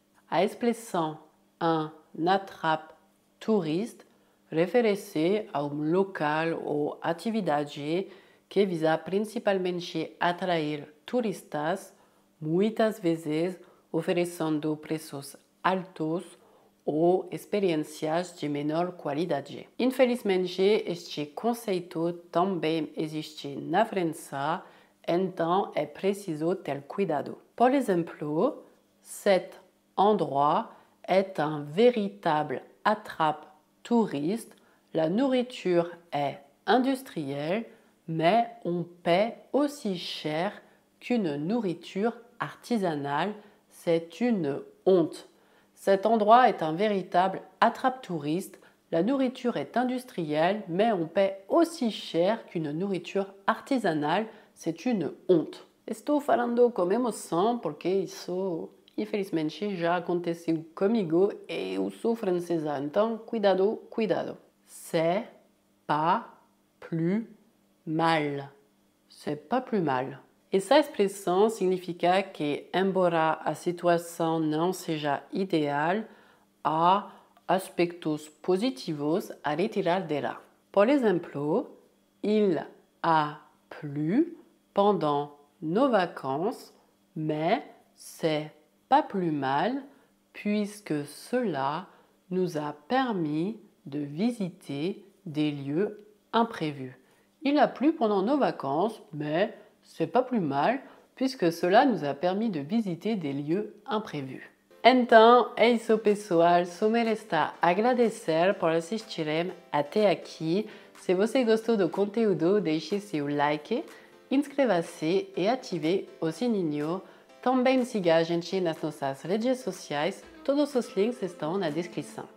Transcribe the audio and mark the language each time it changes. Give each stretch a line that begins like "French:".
Portuguese: A expressão un attrape-touriste refere-se a local ou atividade que visa principalmente atrair turistas, muitas vezes oferecendo preços altos ou experiências de menor qualidade. Infelizmente, este conceito também existe na França, então é preciso ter cuidado. Por exemplo,
French: cet endroit est un véritable attrape-touriste. La nourriture est industrielle, mais on paie aussi cher qu'une nourriture artisanale. C'est une honte. Cet endroit est un véritable attrape-touriste. La nourriture est industrielle, mais on paie aussi cher qu'une nourriture artisanale. C'est une honte.
Portuguese: Estou falando com emoção porque isso, infelizmente, já aconteceu comigo e eu sou francesa. Então, cuidado.
French: C'est pas plus mal. C'est pas plus mal.
Portuguese: Essa expressão significa que, embora a situação não seja ideal, há aspectos positivos a retirar dela. Por exemplo,
French: il a plu pendant nos vacances, mais c'est pas plus mal puisque cela nous a permis de visiter des lieux imprévus. Il a plu pendant nos vacances, mais c'est pas plus mal puisque cela nous a permis de visiter des lieux imprévus.
Portuguese: Então, é isso pessoal, só me resta agradecer por assistirem até aqui. Se você gostou do conteúdo, deixe seu like, inscreva-se e ative o sininho. Também siga a gente nas nossas redes sociais, todos os links estão na descrição.